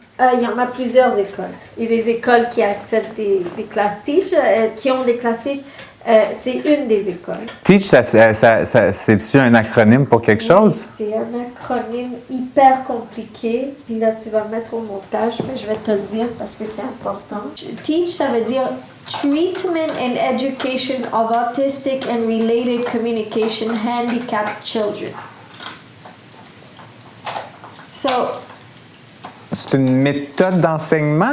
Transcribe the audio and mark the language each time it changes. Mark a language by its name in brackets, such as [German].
[French] Il y en a plusieurs écoles. Il y a des écoles qui acceptent des classes teach, qui ont des classes teach. C'est une des écoles. Teach, c'est-tu un acronyme pour quelque chose? C'est un acronyme hyper compliqué. Puis là, tu vas le mettre au montage, mais je vais te le dire parce que c'est important. Teach, ça veut dire [English] treatment and education of autistic and related communication handicapped children. So, [French] c'est une méthode d'enseignement?